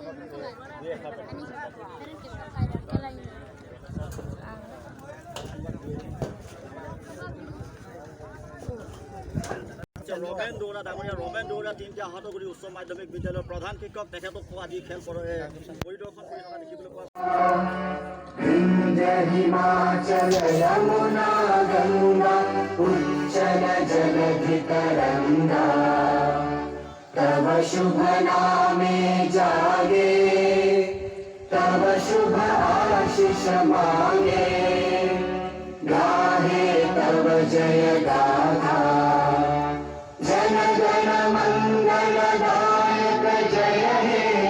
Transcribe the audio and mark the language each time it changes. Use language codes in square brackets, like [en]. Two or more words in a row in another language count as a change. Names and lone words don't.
[as] ৰমেন দৌৰা ডাঙৰীয়া ৰমেন দৌৰা তিনিটা আহতগুৰি উচ্চ মাধ্যমিক বিদ্যালয়ৰ প্ৰধান শিক্ষক, তেখেতকো আজি খেল পৰিদৰ্শন কৰি থকা দেখিবলৈ পোৱা [bn] হিমাচল যমুনা গঙ্গা উচ্ছল জলধি তরঙ্গ তব শুভ নামে জাগে তব শুভ আশিস মাগে গাহে তব জয় গাথা জন গণ মঙ্গল দায়ক জয় হে